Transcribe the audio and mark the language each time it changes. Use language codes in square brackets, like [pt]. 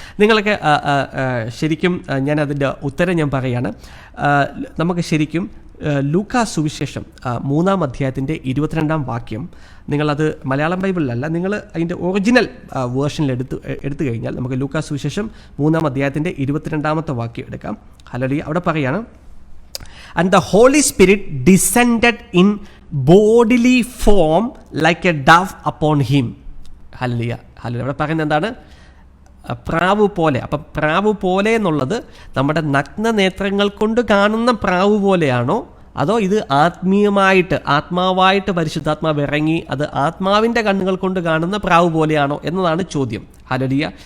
[ml] നിങ്ങൾക്ക് ശരിക്കും ഞാൻ അതിൻ്റെ ഉത്തരം ഞാൻ പറയുകയാണ്. നമുക്ക് ശരിക്കും ലൂക്കാ സുവിശേഷം 3-ാം അധ്യായത്തിൻ്റെ 22-ാം വാക്യം, നിങ്ങളത് മലയാളം ബൈബിളിലല്ല, നിങ്ങൾ അതിൻ്റെ ഒറിജിനൽ വേർഷനിൽ എടുത്തു കഴിഞ്ഞാൽ നമുക്ക് ലൂക്കാ സുവിശേഷം 3-ാം അധ്യായത്തിൻ്റെ 22-ാമത്തെ വാക്യം എടുക്കാം. ഹല്ലേലൂയ. അവിടെ പറയുകയാണ്, [en] and the Holy Spirit descended in bodily form like a dove upon him. [ml] Hallelujah. അവിടെ പറയുന്നത് എന്താണ്? പ്രാവ് പോലെ. അപ്പം പ്രാവ് പോലെ എന്നുള്ളത് നമ്മുടെ നഗ്ന നേത്രങ്ങൾ കൊണ്ട് കാണുന്ന പ്രാവ് പോലെയാണോ, അതോ ഇത് ആത്മാവായിട്ട് പരിശുദ്ധാത്മാവ് ഇറങ്ങി അത് ആത്മാവിൻ്റെ കണ്ണുകൾ കൊണ്ട് കാണുന്ന പ്രാവ് പോലെയാണോ എന്നതാണ് ചോദ്യം. ഹല്ലേലൂയ.